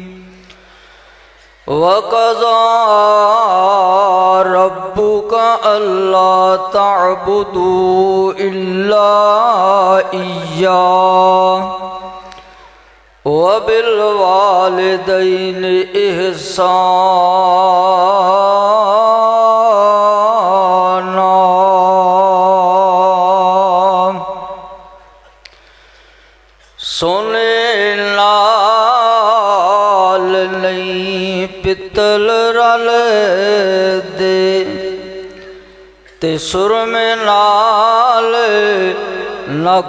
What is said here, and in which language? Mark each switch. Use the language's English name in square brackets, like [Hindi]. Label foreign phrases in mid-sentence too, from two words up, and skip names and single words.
[Arabic] وقضى ربك ألا تعبدوا إلا إياه وبالوالدين إحسانا. [Punjabi] سونے نال نہیں پتل رل دے تے سرمے نال نہ